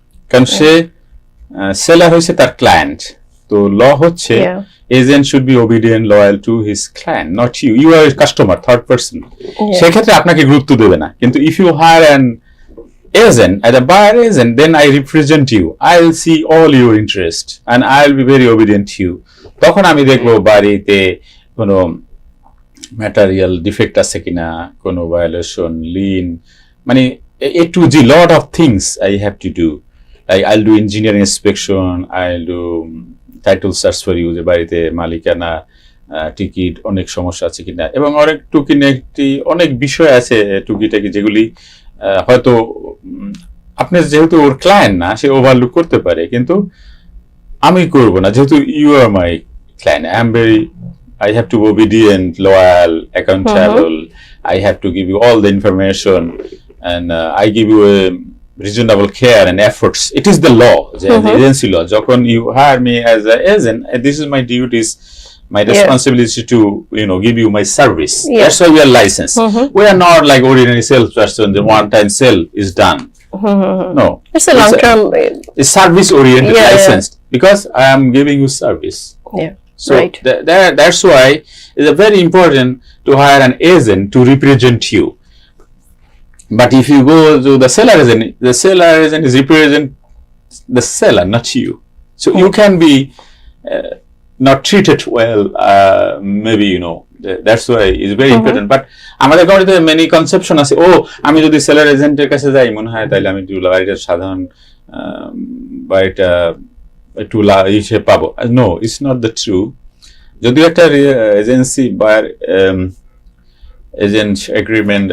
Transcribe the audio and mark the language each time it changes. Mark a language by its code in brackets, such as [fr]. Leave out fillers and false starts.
[bn] কারণ সে সেলার হয়েছে তার ক্লায়েন্ট, তো ল হচ্ছে [en] Agent should be obedient, loyal to his client, not you. You are customer, third person, [bn] সেক্ষেত্রে আপনাকে গুরুত্ব দেবে না। কিন্তু [en] If you hire an agent, as a buyer agent, then I represent you. I'll see all your interest and I'll be very obedient to you. [bn] তখন আমি দেখবো বাড়িতে কোনো ম্যাটেরিয়াল ডিফেক্ট আছে কিনা, কোনো ভায়োলেশন, লিন, মানে [en] A to G, lot of things I have to do. Like I'll do engineering inspection, I'll do title search for you, [bn] যে বাড়িতে মালিকানা, টিকিট, অনেক সমস্যা আছে কিনা, এবং অনেক টুকিটাকি অনেক বিষয় আছে টুকিটাকি যেগুলি হয়তো আপনি যেহেতু ওর ক্লায়েন্ট না, সে ওভারলুক করতে পারে, কিন্তু আমি করব না, যেহেতু [en] You are my client. I have to be obedient, loyal, accountable. I have to give you all the information, and I give you a reasonable care and efforts. It is the law, the agency law. যখন you hire me as an agent, this is my duties, my responsibility to give you my service. That's why we are licensed. We are not like ordinary salesperson. The one-time sale is done. No, it's a long-term. It's service-oriented, licensed, because I am giving you service. So that's why it's very important to hire an agent to represent you. But if you go to the seller agent is represent the seller, not you. So you can be not treated well, maybe that's why it's very important. [bn] But আমাদের কাছে many conception আছে, আমি যদি seller এজেন্টের কাছে যাই মনে হয় তাহলে আমি বাড়িটা সাধারণ বাড়িটা একটু হিসেবে পাবো। [en] No, it's not the true. [bn] যদিও একটা এজেন্সি বায়ার এজেন্ট এগ্রিমেন্ট,